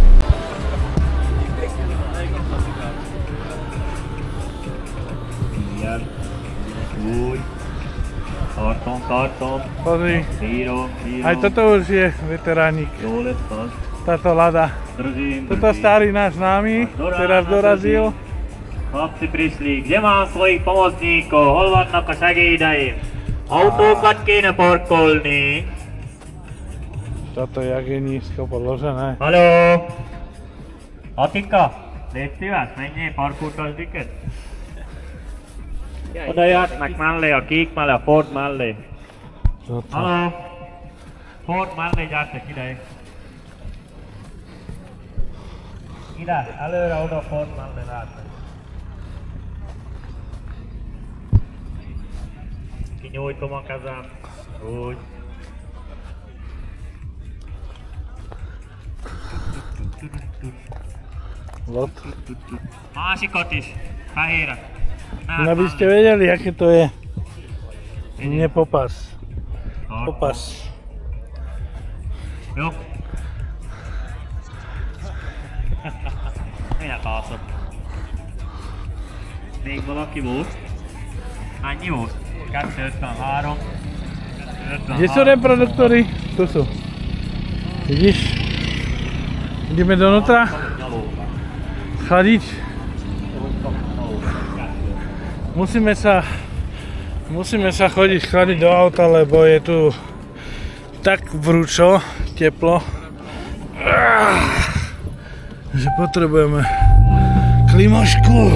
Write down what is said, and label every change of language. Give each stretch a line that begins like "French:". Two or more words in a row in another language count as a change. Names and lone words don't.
Hungarian: Úgy. Tartom.
Slovak: Pozri,
Hungarian: Bírom.
Slovak: aj toto už je veteránik.
Hungarian: Jól lesz az.
Slovak: Táto Lada. Držím. Toto starý náš známy, teraz dorazil. Chlapci prišli, kde mám svojich pomocníkov,
Hungarian: hol vannak a segédeim? Autókat kéne parkolni.
Slovak: Toto jak je nízko položené.
Hungarian: Haló! Atika, légy szíves, menjél, parkoltasd őket. Oda jöhetnek mellé, a kék mellé, a Ford mellé. Haló! Ford mellé, gyertek ide. Ide, előre, oda Ford mellé látnak. Kinyújtom a kezem. Úgy. Másikat is, fehére.
Slovak: Aby ste vedeli, aké to je. Nepopas. Popas.
Hungarian: Jó. Minek alszott? Még valaki volt? Annyi volt? 253.
Slovak: Kde sú reproduktory? Tu sú. Vidíš? Ideme donútra. Chladiť. Musíme sa chodiť chladiť do auta, lebo je tu tak vrúčo, teplo, že potrebujeme klímašku.